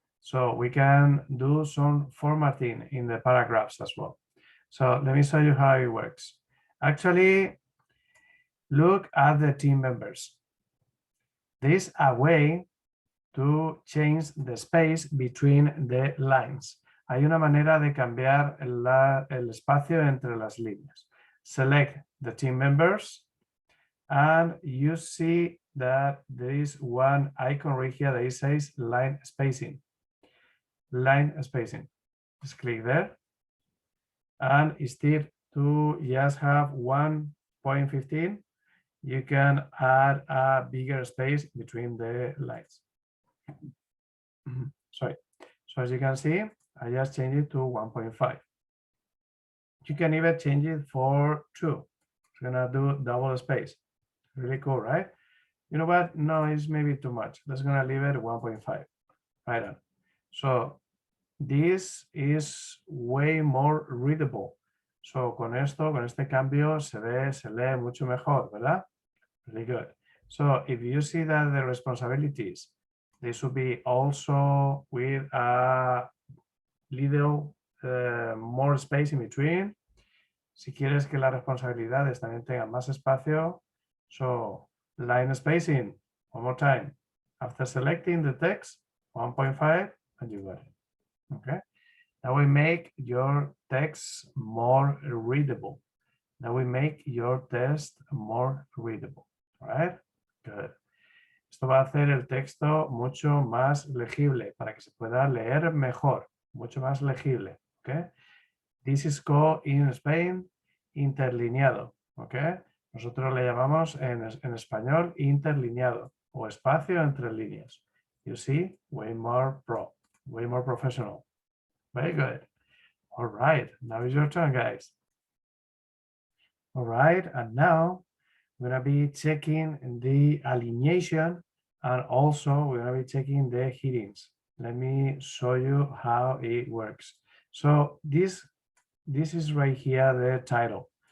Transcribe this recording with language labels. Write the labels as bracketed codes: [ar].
[en] So we can do some formatting in the paragraphs as well. So let me show you how it works. Actually, look at the team members. There is a way to change the space between the lines. [es] Hay una manera de cambiar el espacio entre las líneas. [en] Select the team members and you see that there is one icon right here that it says line spacing. Line spacing. Just click there. And instead to just have 1.15, you can add a bigger space between the lines. Sorry. So as you can see, I just changed it to 1.5. You can even change it for 2. It's gonna do double space. Really cool, right? You know what? No, it's maybe too much. That's gonna leave it 1.5. Right on. So this is way more readable. [es] So con este cambio se lee mucho mejor, ¿verdad? [en] Really good. So if you see that the responsibilities, they should be also with a little more space in between. [es] Si quieres que las responsabilidades también tengan más espacio, [en] so line spacing, one more time. After selecting the text, 1.5, and you got it. Okay. That will make your text more readable. That will make your text more readable. All right. Good. [es] Esto va a hacer el texto mucho más legible para que se pueda leer mejor, mucho más legible. [en] Okay. This is called in Spain interlineado. Okay. [es] Nosotros le llamamos en español interlineado o espacio entre líneas. [en] You see, way more way more professional. Very good. All right, now is your turn, guys. All right, and now we're gonna be checking the alineation and also we're gonna be checking the headings. Let me show you how it works. So this is right here, the title.